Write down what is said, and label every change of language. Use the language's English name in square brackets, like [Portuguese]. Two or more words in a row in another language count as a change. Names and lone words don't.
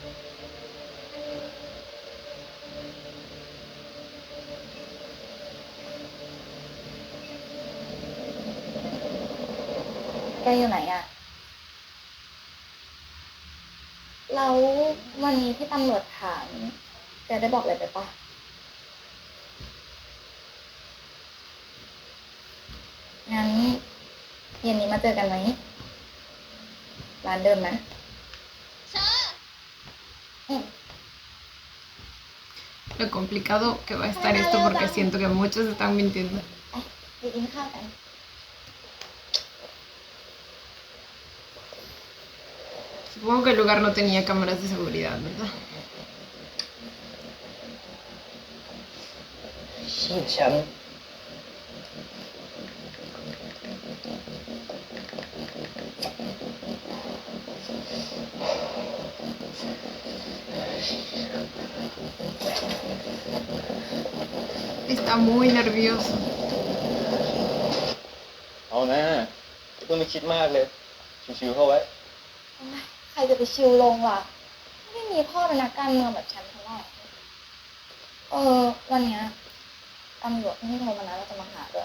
[Thai] แกอยู่ไหนอะแล้ววันนี้ที่ตำรวจถามแกได้บอกอะไรไปปะงั้นเย็นนี้มาเจอกันไหมร้านเดิมไหม [Spanish] Lo complicado que va a estar esto porque siento que muchos están mintiendo. [Thai] ไปกินข้าวกัน [Spanish] Supongo que el lugar no tenía cámaras de seguridad, ¿verdad? [Thai] ชื่อแชมป์ [Spanish] Está muy nervioso. [Thai] เอานะไม่ต้องไปคิดมากเลยชิวๆเข้าไว้ ใครจะไปชิวลงล่ะ ไม่มีพ่อเป็นนักการเมืองแบบฉันเท่าไหร่วันเนี้ยตำรวจที่โทรมานะเราจะมาหาด้วย